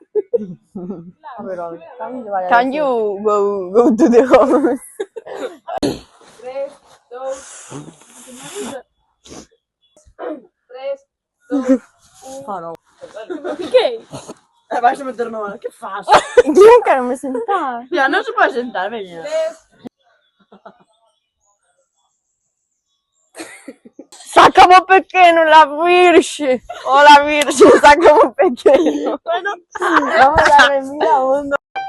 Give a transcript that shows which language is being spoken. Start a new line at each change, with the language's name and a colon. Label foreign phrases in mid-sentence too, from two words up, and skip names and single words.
English: Can you go to the home? 3, 2... 3, 2...
Spanish: ¿Qué?
Galician: Vais a meter no, que fas? Yo quero me sentar. Ya non se pode sentar, veña. 3...
Spanish: Sácamo pequeño, la virgen. Hola virgen, sácamo pequeño. Bueno, vamos a ver, mira, uno.